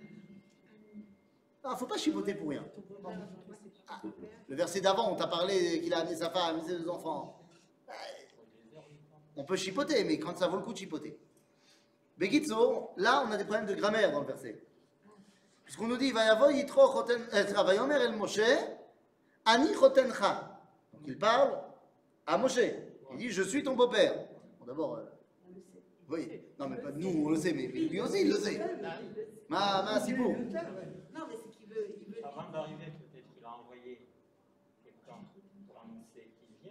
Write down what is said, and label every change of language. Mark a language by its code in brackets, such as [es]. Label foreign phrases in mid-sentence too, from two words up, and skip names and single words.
[fr] Ah, faut pas chipoter pour rien. Ah, le verset d'avant, on t'a parlé qu'il a amené sa femme, ses deux enfants. On peut chipoter, mais quand ça vaut le coup de chipoter. Begitzo, là, on a des problèmes de grammaire dans le verset. Puisqu'on nous dit, [he] ויבוא יתרו חותן, ויאמר אל משה, אני חותנך. [fr] Donc il parle à Moshe. Il dit, je suis ton beau-père. Bon, d'abord, oui, non, mais pas nous, on le sait, mais lui aussi, il le sait. Ma c'est beau. Non, mais c'est qu'il veut. Avant d'arriver, peut-être qu'il a envoyé quelqu'un pour annoncer qu'il vient.